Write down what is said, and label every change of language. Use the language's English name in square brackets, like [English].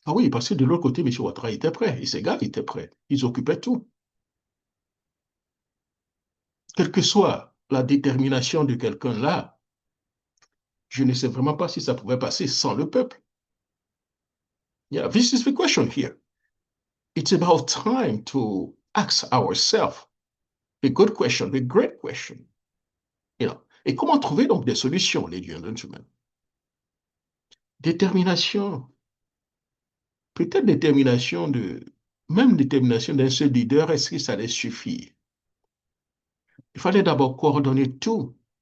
[French] Ah oui, parce que de l'autre côté, M. Ouattara était prêt, et ses gars étaient prêts. Ils occupaient tout. Quelle que soit la détermination de quelqu'un là, je ne sais vraiment pas si ça pouvait passer sans le peuple. [English] Yeah, this is the question here. It's about time to ask ourselves a good question, a great question. You know. [French] Et comment trouver donc des solutions, [English] ladies and gentlemen? [French] Détermination, peut-être détermination même détermination d'un seul leader, est-ce que ça allait suffire? Il fallait d'abord coordonner tout.